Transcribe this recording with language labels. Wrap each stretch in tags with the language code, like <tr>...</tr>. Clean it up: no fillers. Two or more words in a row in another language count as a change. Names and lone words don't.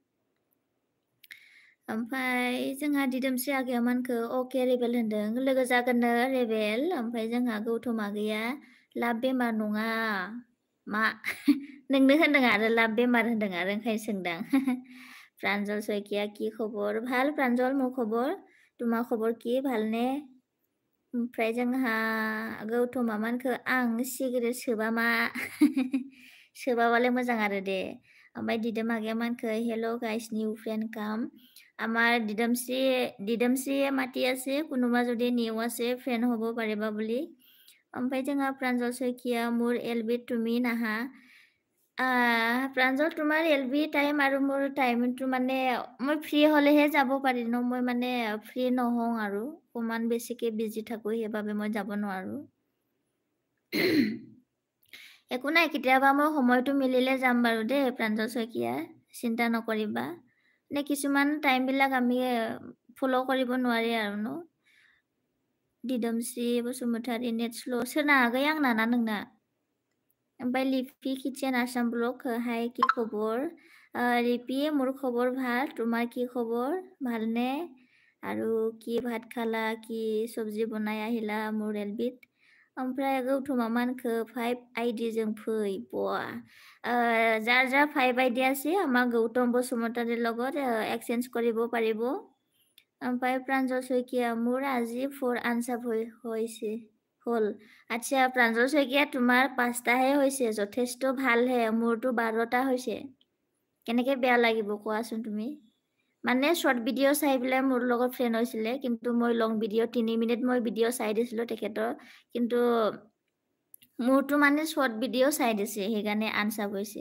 <brx>ओमफ्राय जोंहा दिदोमस्रि आगैया मा होनखो अके रेबेल होनदों लोगो जागोननो रेबेल ओमफ्राय जोंहा गौतम आगैया लाभ बेमार नङा मा नोंनो होनदों आरो लाभ बेमार होनदों आरो ओंखायनो सोंदां।</brx> <as>प्रान्जल शइकिया কি খবর ভাল प्रान्जल মোৰ খবৰ তোমাৰ खबर কি ভালনে?</as> <brx>ओमफ्राय जोंहा गौतमा मा होनखो आं सिगारेट सोबा मा? सोबाबालाय मोजां आरो दे। ओमफ्राय दिदोम आगैया मा होनखो</brx> <en>hello guys</en> <as>নিউ ফ্রেন্ড কাম আমাৰ দিদমশ্ৰীয়ে মাতি আছে কোনোবা যদি নিউ আছে ফ্ৰেণ্ড হ'ব পাৰিবা বুলি।</as> <brx>ओमफ्राय जोंहा</brx> <as>प्रान्जल शइकिया মোৰ এলবিত তুমি নাহা। প্ৰাঞ্জল তোমাৰ এলবি টাইম আৰু মোৰ টাইমটো মানে মই ফ্ৰী হ'লেহে যাব পাৰি ন মই মানে ফ্ৰী নহওঁ আৰু অকণমান বেছিকৈ বিজি থাকোঁ সেইবাবে মই যাব নোৱাৰোঁ। একো নাই কেতিয়াবা মই সময়টো মিলিলে যাম বাৰু দেই প্ৰাঞ্জল শইকীয়া চিন্তা নকৰিবা। নে কিছুমান টাইমবিলাক আমি ফ'ল' কৰিব নোৱাৰি আৰু ন।</as> <brx>दिदोमस्रि बसुमतारी नेट स्ल' सोरना आगै आंना ना नोंना? ओमफ्राय लिपि किचेन आसाम ब्लग हाय কি খবৰ?</brx> <as>লিপি মোৰ খবৰ ভাল তোমাৰ কি খবৰ ভালনে? আৰু কি ভাত খালা কি চব্জি বনাই আহিলা মোৰ এলবিত?</as> <brx>ओमफ्राय गौतमा मा होनखो 5 आइडिजों फै बा</brx> <as>যাৰ যাৰ 5 आइडि আছে আমাৰ গৌতম বসুমতাৰীৰ লগত এক্সচেঞ্জ কৰিব পাৰিব।</as> <brx>ओमफ्राय</brx> <as>प्रान्जल शइकिया মোৰ আজি 4 আনসাব হৈছে হ'ল। আচ্ছা প্ৰাঞ্জল শইকীয়া তোমাৰ 5টাহে হৈছে যথেষ্ট ভালহে মোৰতো 12টা হৈছে। কেনেকৈ বেয়া লাগিব কোৱাচোন তুমি? মানে শ্বৰ্ট ভিডিঅ' চাই পেলাই মোৰ লগত ফ্ৰেণ্ড হৈছিলে কিন্তু মই লং ভিডিঅ' 3 মিনিট মই ভিডিঅ' চাই দিছিলোঁ তেখেতৰ কিন্তু মোৰতো মানে শ্বৰ্ট ভিডিঅ' চাই দিছে সেইকাৰণে আনসাব হৈছে।</as>